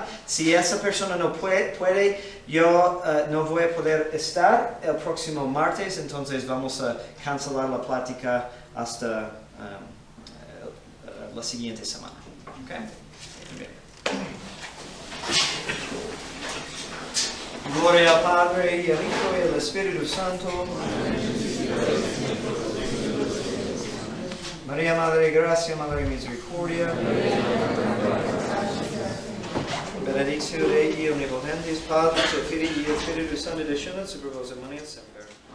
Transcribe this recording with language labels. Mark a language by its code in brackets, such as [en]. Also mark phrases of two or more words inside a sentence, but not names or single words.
[es] Si esa persona no puede, yo no voy a poder estar el próximo martes, entonces vamos a cancelar la plática hasta la siguiente semana. ¿Okay? Bien. Gloria al Padre, y al Hijo, y al Espíritu Santo. María, Madre de Gracia, Madre de Misericordia. [la] Benedictio Dei omnipotens, Patris et Filii et Spiritus Sancti, descendat super vos et manet semper.